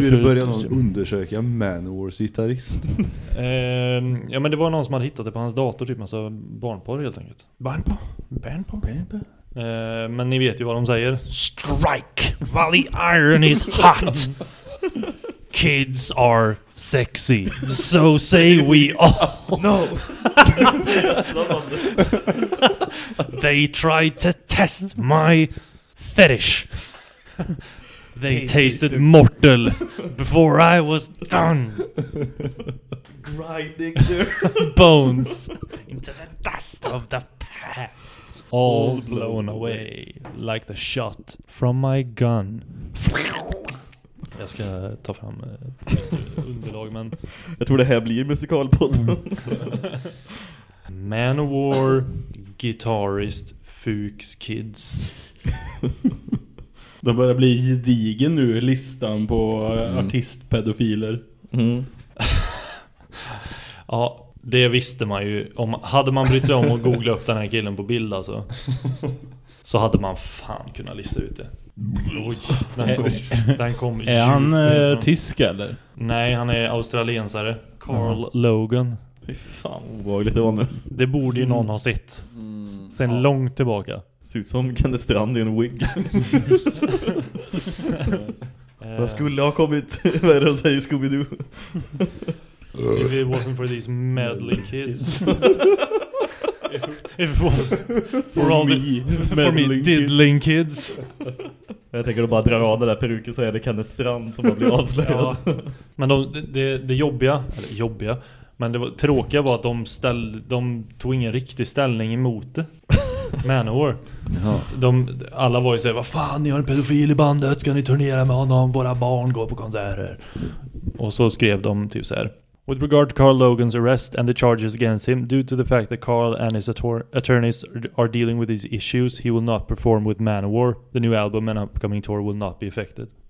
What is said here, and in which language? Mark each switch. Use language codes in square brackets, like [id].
[sv] förut. Hur började någon undersöka Manowars gitarrist? Ja, men det var någon som hade hittat det på hans dator. Typ massa barnporr helt enkelt. Barnporr. Men ni vet ju vad de säger. [en] Strike while the iron is hot. Kids are sexy. So say we all. No. They tried to test my fetish. They tasted mortal before I was done. Grinding bones into the dust of the past. All blown away like the shot from my gun. [sv] Jag ska ta fram underlag, men jag tror det här blir musikalpodden. [en] Manowar guitarist Fuchs Kids. [sv] De börjar bli gedigen nu i listan på artistpedofiler. Mm. Ja, det visste man ju. Om, hade man brytt sig om att googla upp den här killen på bild alltså, så hade man fan kunnat lista ut det. Oj, den kom. Är han tysk eller? Nej, han är australiensare. Carl Logan. Fy fan, obehagligt det var nu. Det borde ju någon ha sett. Sen långt tillbaka. Ser ut som Kenneth Strand i en wig. Jag skulle ha kommit. Vad är det de säger, Scooby-Doo? [en] If it wasn't for these meddling kids. If it was for all me, the for me diddling kids. [sv] Jag tänker att bara drar av den där peruken så är det Kenneth Strand som har blivit avslöjad. Ja. Men det jobbiga, men det var tråkiga var att de tog ingen riktig ställning emot det. Manowar. Alla var ju såhär, vad fan, ni har en pedofil i bandet, ska ni turnera med honom, våra barn går på konserter. Och så skrev de typ så här: [en] with regard to Carl Logan's arrest and the charges against him, due to the fact that Carl and his attorneys are dealing with these issues, he will not perform with Manowar. The new album and upcoming tour will not be affected.